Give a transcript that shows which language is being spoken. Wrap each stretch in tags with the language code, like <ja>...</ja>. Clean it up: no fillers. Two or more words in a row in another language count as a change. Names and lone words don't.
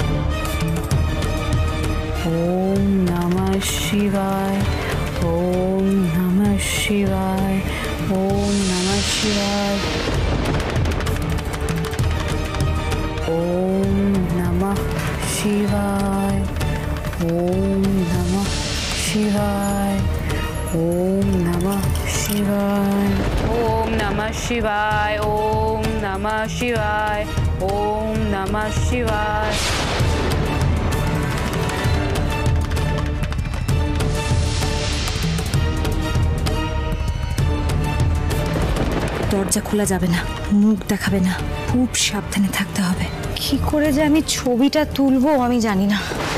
<sa>ওম নমঃ শিবায়, ওম নমঃ শিবায়, ওম নমঃ শিবায়, ওম নমঃ শিবায়, ওম নমঃ শিবায়, ওম নমঃ শিবায়, ওম নমঃ শিবায়, ওম নমঃ শিবায়, ওম নমঃ শিবায়।</sa> <bn>দরজা খোলা যাবে না, মুখ দেখাবে না, খুব সাবধানে থাকতে হবে। কি করে যে আমি ছবিটা তুলবো আমি জানি না।</bn>